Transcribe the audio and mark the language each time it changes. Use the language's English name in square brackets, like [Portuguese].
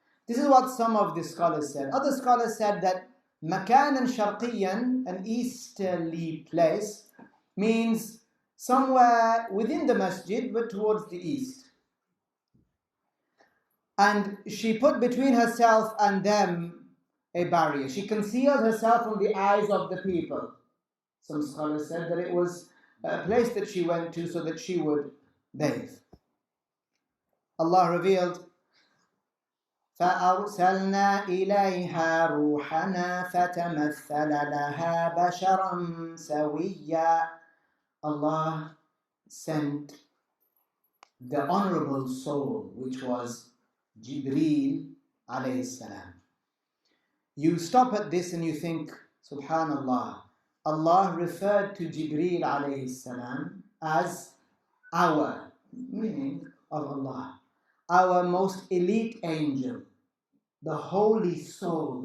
[English] This is what some of the scholars said. Other scholars said that [Arabic] Makanan Sharqiyan, [English] an easterly place, means somewhere within the masjid but towards the east. And she put between herself and them a barrier. She concealed herself from the eyes of the people. Some scholars said that it was a place that she went to so that she would bathe. Allah revealed, [Arabic] فَأَرْسَلْنَا إِلَيْهَا رُوحَنَا فَتَمَثَّلَ لَهَا بَشَرًا سَوِيًّا. [English] Allah sent the honorable soul, which was Jibril alayhi salam. You stop at this and you think, Subhanallah, Allah referred to Jibril alayhi salam as our, meaning of Allah, our most elite angel, the holy soul.